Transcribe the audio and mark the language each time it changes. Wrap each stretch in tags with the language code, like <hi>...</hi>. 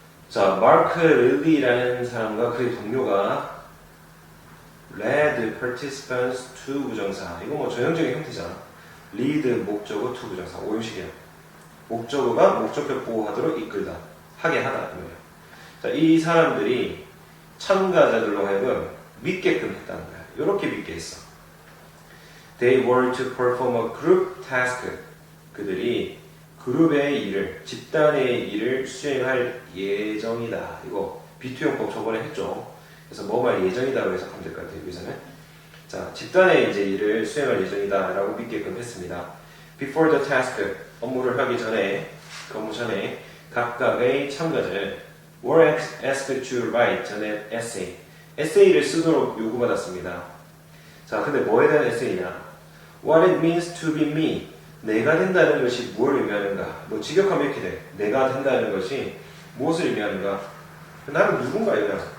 <ko>자, 마크 릴리라는 사람과 그의 동료가</ko> <en>led participants to</en> <ko>부정사. 이거 뭐 전형적인 형태잖아. lead 목적어 to 부정사. 오형식이에요. 목적어가 목적격 보호하도록 이끌다. 하게 하다. 이거예요. 자, 이 사람들이 참가자들로 하여금 믿게끔 했다는 거야. 이렇게 믿게 했어.</ko> <en>They were to perform a group task.</en> <ko>그들이 그룹의 일을, 집단의 일을 수행할 예정이다. 이거 비투용법 저번에 했죠. 그래서 뭐만 예정이다라고 해석하면 될 것 같아요. 여기서는. 자, 집단의 이제 일을 수행할 예정이다 라고 믿게끔 했습니다.</ko> <en>Before the task,</en> <ko>업무를 하기 전에, 근무 전에 각각의 참가자는</ko> <en>were asked to write an essay.</en> <ko>에세이를 쓰도록 요구받았습니다. 자, 근데 뭐에 대한 에세이냐?</ko> <en>What it means to be me.</en> <ko>내가 된다는 것이 무엇을 의미하는가? 뭐 직역하면 이렇게 돼. 내가 된다는 것이 무엇을 의미하는가? 나는 누군가 이거야.</ko>